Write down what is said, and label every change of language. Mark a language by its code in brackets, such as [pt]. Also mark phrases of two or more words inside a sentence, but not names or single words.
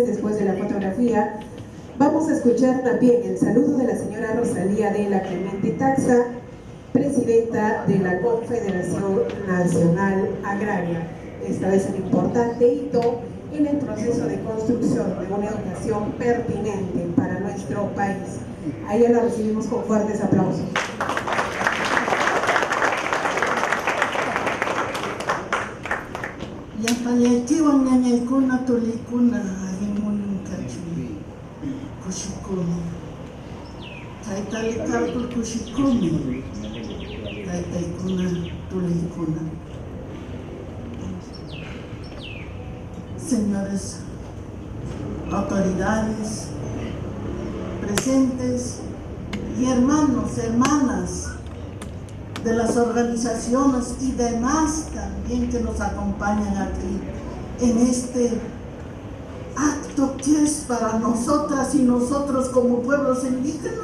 [es] Después de la fotografía, vamos a escuchar también el saludo de la señora Rosalía de la Clemente Taxa, presidenta de la Confederación Nacional Agraria. Esta vez un importante hito en el proceso de construcción de una educación pertinente para nuestro país. A ella la recibimos con fuertes aplausos. [qu] Yapayaykiwan ñañaykuna tuliykuna allimunin kachun kushikuni taytali karkul kushikuni taytaykuna tuliykuna. [es] señores autoridades presentes y hermanos, hermanas de las organizaciones y demás también que nos acompañan aquí en este acto que es para nosotras y nosotros como pueblos indígenas.